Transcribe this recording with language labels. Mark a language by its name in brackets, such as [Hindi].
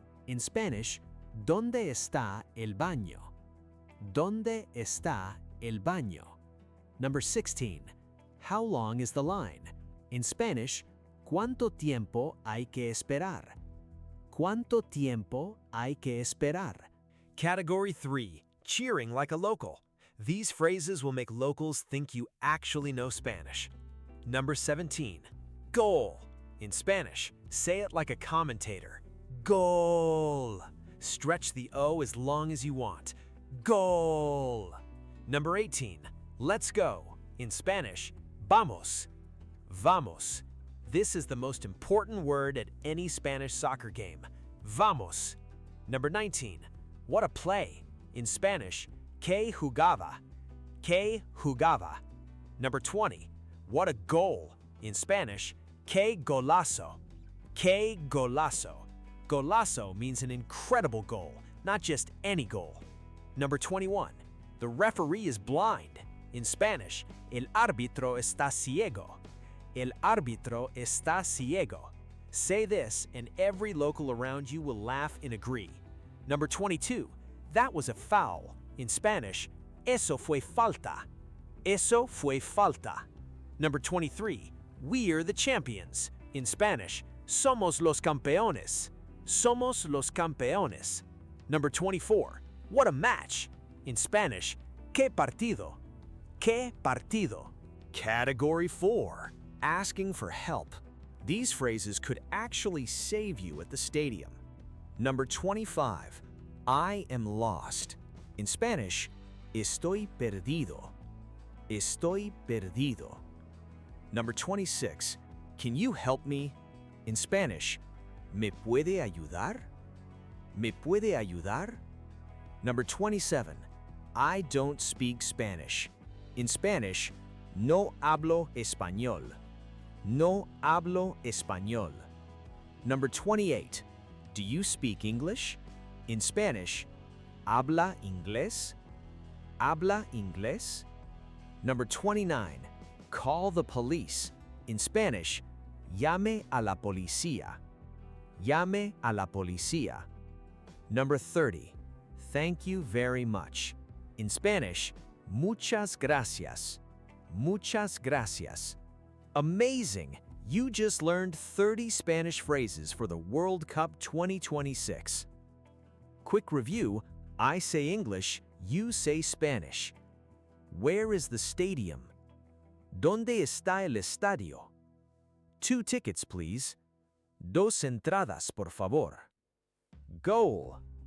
[English] In Spanish, [Spanish] ¿Dónde está el baño? ¿Dónde está el baño? [English] Number 16. How long is the line? In Spanish, [Spanish] ¿Cuánto tiempo hay que esperar? ¿Cuánto tiempo hay que esperar? [English] Category 3. Cheering like a local. These phrases will make locals think you actually know Spanish. Number 17. Goal. In Spanish, say it like a commentator. Goal. Stretch the O as long as you want. Goal. Number 18. Let's go. In Spanish, [Spanish] vamos. Vamos. [English] This is the most important word at any Spanish soccer game. [Spanish] Vamos. [English] Number 19. What a play. In Spanish, [Spanish] que jugada. Que jugada. [English] Number 20. What a goal. In Spanish, [Spanish] que golazo. Que golazo. [English] Golazo means an incredible goal, not just any goal. Number 21. The referee is blind. In Spanish, [Spanish] el árbitro está ciego. El árbitro está ciego. [English] Say this and every local around you will laugh and agree. Number 22. That was a foul. In Spanish, [Spanish] eso fue falta. Eso fue falta. [English] Number 23. We're the champions. In Spanish, [Spanish] somos los campeones. Somos los campeones. [English] Number 24. What a match. In Spanish, [Spanish] qué partido. Qué partido. [English] Category 4. Asking for help. These phrases could actually save you at the stadium. Number 25. I am lost. In Spanish, [Spanish] estoy perdido. Estoy perdido. [English] Number 26. Can you help me? In Spanish, [Spanish] ¿me puede ayudar? ¿Me puede ayudar? [English] Number 27. I don't speak Spanish. In Spanish, [Spanish] no hablo español. No hablo español. [English] Number 28. Do you speak English? In Spanish, [Spanish] ¿habla inglés? ¿Habla inglés? [English] Number 29. Call the police. In Spanish, [Spanish] llame a la policía. Llame a la policía. [English] Number 30. Thank you very much. In Spanish, [Spanish] muchas gracias. Muchas gracias. [English] Amazing! You just learned 30 Spanish phrases for the World Cup 2026. Quick review: I say English, you say Spanish. Where is the stadium? [Spanish] ¿Dónde está el estadio? [English] 2 tickets, please. [Spanish] 2 entradas, por favor. [English] Goal.